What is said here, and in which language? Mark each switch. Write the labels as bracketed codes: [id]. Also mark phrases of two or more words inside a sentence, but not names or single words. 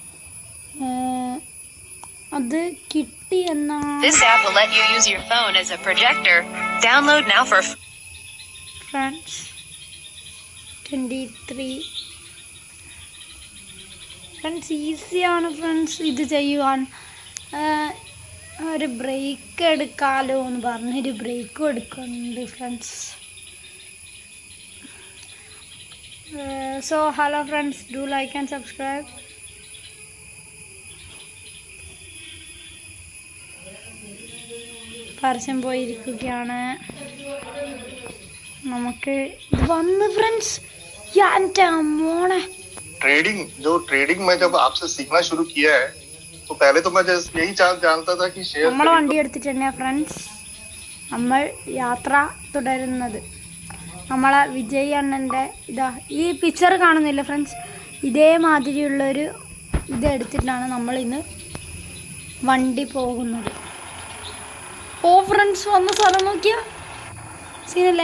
[ml] അത് കിട്ടി എന്നാണ്. [en] This app will let you use your phone as a projector. Download now for friends. [ml] 23 ഫ്രണ്ട്സ്, ഈസിയാണ് ഫ്രണ്ട്സ് ഇത് ചെയ്യുവാൻ. ഒരു ബ്രേക്ക് എടുക്കാമല്ലോ എന്ന് പറഞ്ഞൊരു ബ്രേക്കും എടുക്കുന്നുണ്ട് ഫ്രണ്ട്സ്. [en] So hello friends, do like and subscribe. [ml] പരസ്യം പോയിരിക്കുകയാണ്. നമുക്ക് ഇത് വന്ന് ഫ്രണ്ട്സ്, എൻ്റെ മോനെ [hi] ट्रेडिंग में जब आपसे सीखना शुरू किया है तो पहले तो मैं यही जानता था कि शेयर. [ml] നമ്മൾ വണ്ടി എടുത്തിട്ട് തന്നെയാണ് ഫ്രണ്ട്സ് നമ്മൾ യാത്ര തുടരുന്നത്. നമ്മളെ വിജയ് അണ്ണൻ്റെ ഇതാ ഈ പിക്ചർ കാണുന്നില്ല ഫ്രണ്ട്സ്, ഇതേമാതിരിയുള്ളൊരു ഇത് എടുത്തിട്ടാണ് നമ്മളിന്ന് വണ്ടി പോകുന്നത്. ഓ ഫ്രണ്ട്സ്, വന്ന സ്ഥലം നോക്കിയാ സീനല്ലേ.